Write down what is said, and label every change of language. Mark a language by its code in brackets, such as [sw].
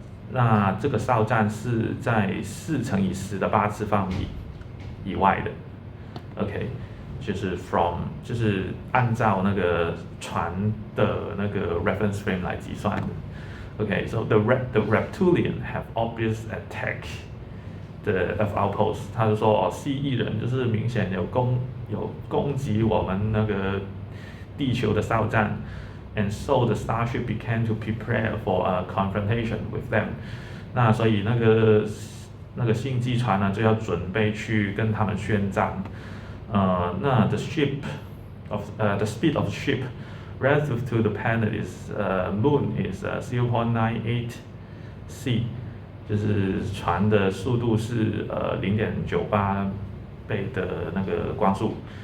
[zh] 那这个哨站是在4乘以10的8次方米以外的 ，OK， 就是按照那个船的那个 reference frame 来计算的 ，OK， [en] so the reptilian have obvious attack the Earth outpost， [zh] 他就说哦，蜥蜴人就是明显有攻击我们那个地球的哨站。 [en] And so the starship began to prepare for a confrontation with them。 [zh] 那所以那个星际船呢，就要准备去跟他们宣战。 [en] 那the speed of the ship relative to the planet moon is 0.98 c， [zh] 就是船的速度是0.98倍的那个光速。